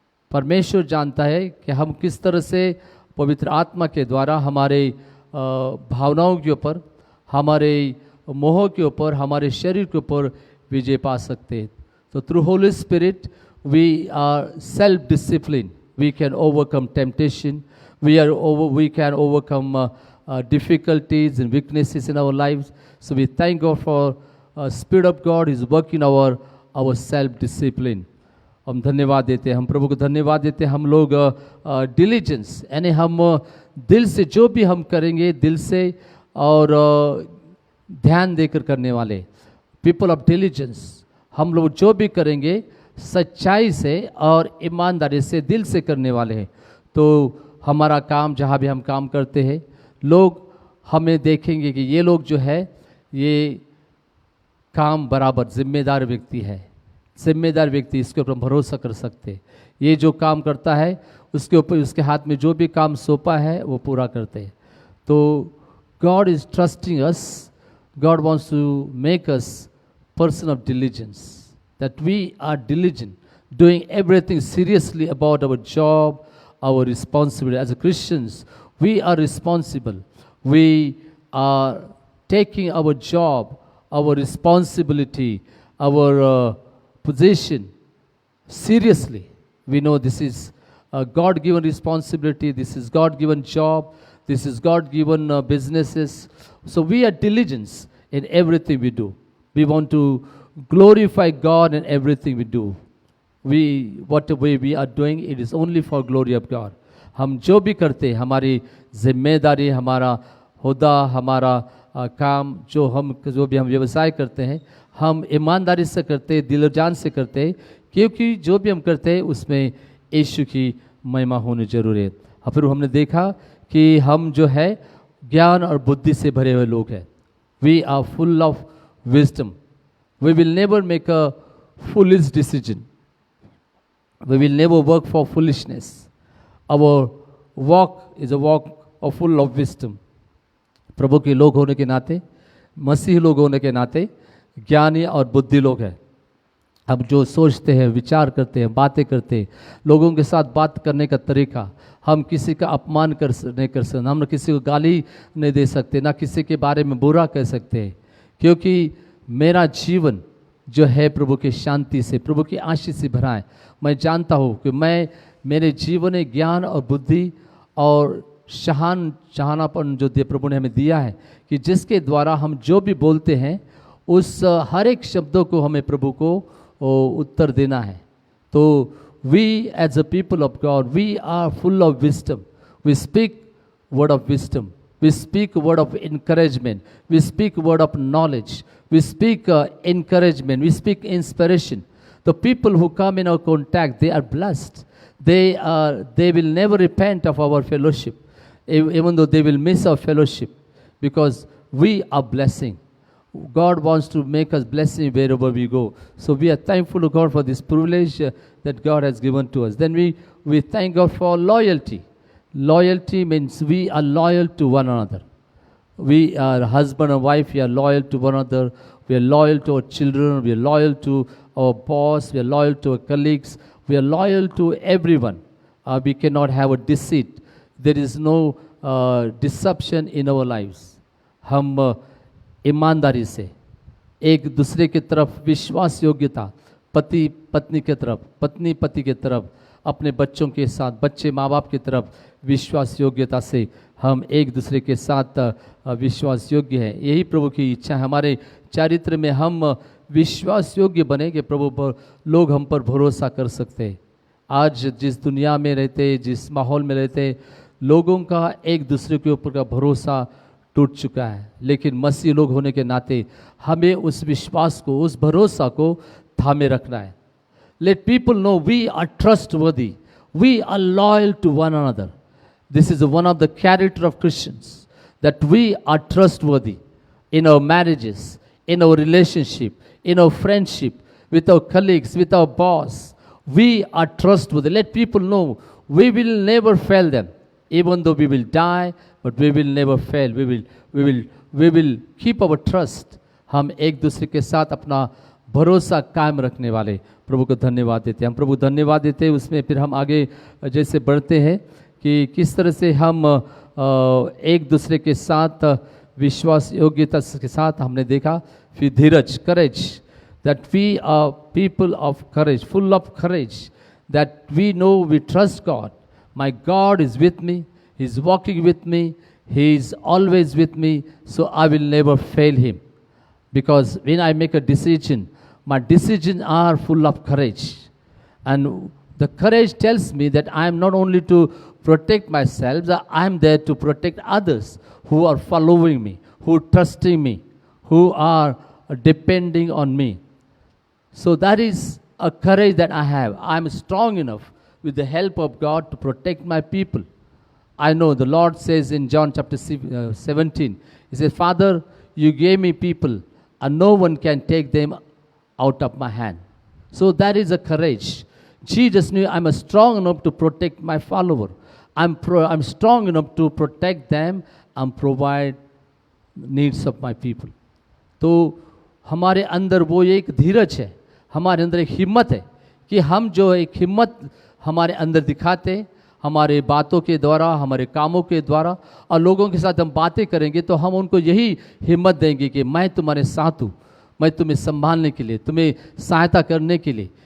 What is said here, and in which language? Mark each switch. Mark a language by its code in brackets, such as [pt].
[hi] परमेश्वर जानता है कि हम किस तरह से पवित्र आत्मा के द्वारा हमारे भावनाओं के ऊपर, हमारे मोह के ऊपर, हमारे शरीर के ऊपर विजय पा सकते हैं। [en] तो through Holy Spirit we are self discipline, we can overcome temptation, we can overcome difficulties and weaknesses in our lives. So we thank God for Spirit of God is working our self-discipline. [hi] हम धन्यवाद देते हैं, हम प्रभु को धन्यवाद देते हैं। हम लोग डिलीजेंस यानी हम दिल से जो भी हम करेंगे, दिल से और ध्यान देकर करने वाले, [en] People of diligence. [hi] हम लोग जो भी करेंगे सच्चाई से और ईमानदारी से, दिल से करने वाले हैं। तो हमारा काम, जहाँ भी हम काम करते हैं, लोग हमें देखेंगे कि ये लोग जो है ये काम बराबर जिम्मेदार व्यक्ति है, जिम्मेदार व्यक्ति, इसके ऊपर हम भरोसा कर सकते हैं। ये जो काम करता है उसके ऊपर, उसके हाथ में जो भी काम सौंपा है वो पूरा करते हैं। [en] तो God is trusting us, God wants to make us person of diligence, that we are diligent, doing everything seriously about our job, our responsibility as Christians. We are responsible. We are taking our job, our responsibility, our position seriously. We know this is a God-given responsibility, this is God-given job, this is God-given businesses. So we are diligent in everything we do. We want to glorify God in everything we do. Whatever we are doing, it is only for glory of God. [hi] हम जो भी करते हैं, हमारी जिम्मेदारी, हमारा हुदा, हमारा काम, जो भी हम व्यवसाय करते हैं, हम ईमानदारी से करते हैं, दिल जान से करते हैं, क्योंकि जो भी हम करते हैं उसमें यीशु की महिमा होनी जरूरी है। फिर हमने देखा कि हम जो है ज्ञान और बुद्धि से भरे हुए लोग हैं। [en] We are full of wisdom, we will never make a foolish decision, we will never work for foolishness. Our walk is a walk of full of wisdom. [hi] प्रभु के लोग होने के नाते, मसीह लोग होने के नाते ज्ञानी और बुद्धि लोग हैं। हम जो सोचते हैं, विचार करते हैं, बातें करते हैं, लोगों के साथ बात करने का तरीका, हम किसी का अपमान नहीं कर सकते, हम किसी को गाली नहीं दे सकते, ना किसी के बारे में बुरा कह सकते हैं, क्योंकि मेरा जीवन जो है प्रभु की शांति से, प्रभु की आशीष से भरा है। मैं जानता हूँ कि मेरे जीवन में ज्ञान और बुद्धि और शहानापन जो प्रभु ने हमें दिया है, कि जिसके द्वारा हम जो भी बोलते हैं उस हर एक शब्दों को हमें प्रभु को उत्तर देना है। [en] तो we as a people of God, we are full of wisdom, we speak word of wisdom, we speak word of encouragement, we speak word of knowledge, we speak encouragement, we speak inspiration. The people who come in our contact, they are blessed. They will never repent of our fellowship, even though they will miss our fellowship, because we are blessing. God wants to make us blessing wherever we go. So we are thankful to God for this privilege that God has given to us. Then we thank God for loyalty. Loyalty means we are loyal to one another. We are husband and wife, we are loyal to one another. We are loyal to our children, we are loyal to our boss, we are loyal to our colleagues, we are loyal to everyone. We cannot have a deceit. There is no deception in our lives. [hi] हम ईमानदारी से एक दूसरे की तरफ विश्वास योग्यता, पति पत्नी की तरफ, पत्नी पति की तरफ, अपने बच्चों के साथ, बच्चे माँ बाप की तरफ विश्वास योग्यता से हम एक दूसरे के साथ विश्वास योग्य है। यही प्रभु की इच्छा है हमारे चरित्र में, हम विश्वास योग्य बने कि प्रभु पर लोग हम पर भरोसा कर सकते हैं। आज जिस दुनिया में रहते, जिस माहौल में रहते, लोगों का एक दूसरे के ऊपर का भरोसा टूट चुका है, लेकिन मसीह लोग होने के नाते हमें उस विश्वास को, उस भरोसा को थामे रखना है। [en] Let people know we are trustworthy, we are loyal to one another. This is one of the character of Christians, that we are trustworthy in our marriages, in our relationship, in our friendship, with our colleagues, with our boss. We are trustworthy. Let people know we will never fail them. Even though we will die, but we will never fail. We will keep our trust. [hi] हम एक दूसरे के साथ अपना भरोसा कायम रखने वाले प्रभु को धन्यवाद देते हैं। हम प्रभु धन्यवाद देते हैं। उसमें फिर हम आगे जैसे बढ़ते हैं कि किस तरह से हम एक दूसरे के साथ विश्वास योग्यता के साथ हमने देखा। फिर धीरज, [en] Courage, that we are people of courage, full of courage, that we know we trust God. My God is with me, He is walking with me, He is always with me, so I will never fail Him. Because when I make a decision, my decisions are full of courage. And the courage tells me that I am not only to protect myself, I am there to protect others who are following me, who are trusting me, who are depending on me. So that is a courage that I have. I am strong enough with the help of God to protect my people. I know the Lord says in John chapter 17, He says, Father, you gave me people and no one can take them out of my hand. So that is a courage. Jesus knew I'm strong enough to protect my follower. I'm strong enough to protect them and provide needs of my people. [hi] तो हमारे अंदर वो एक धीरज है, हमारे अंदर एक हिम्मत है कि हम जो एक हिम्मत हमारे अंदर दिखाते, हमारे बातों के द्वारा, हमारे कामों के द्वारा, और लोगों के साथ हम बातें करेंगे तो हम उनको यही हिम्मत देंगे कि मैं तुम्हारे साथ हूँ, मैं तुम्हें संभालने के लिए, तुम्हें सहायता करने के लिए।